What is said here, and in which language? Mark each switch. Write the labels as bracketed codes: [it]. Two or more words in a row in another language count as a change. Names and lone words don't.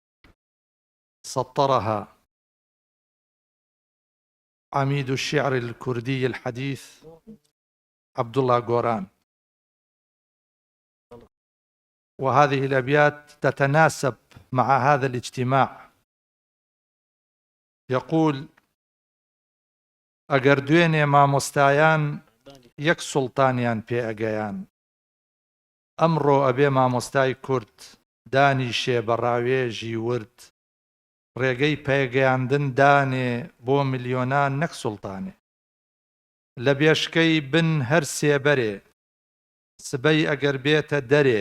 [ar] سطرها عميد الشعر الكردي الحديث عبد الله غوران، وهذه الأبيات تتناسب مع هذا الاجتماع. يقول: [ckb] ئەگەر دوێنێ مامۆستایان یەک سوڵتانیان پێ ئەگەیان، ئەمڕۆ ئەبێ مامۆستای کورد دانیشێ بە ڕاوێژی ورد، ڕێگەی پێگەیاندن دانێ بۆ ملیۆنان نەک سوڵتانێ، لە بێشکەی بن هەر سێبەرێ، سبەی ئەگەر بێتە دەرێ،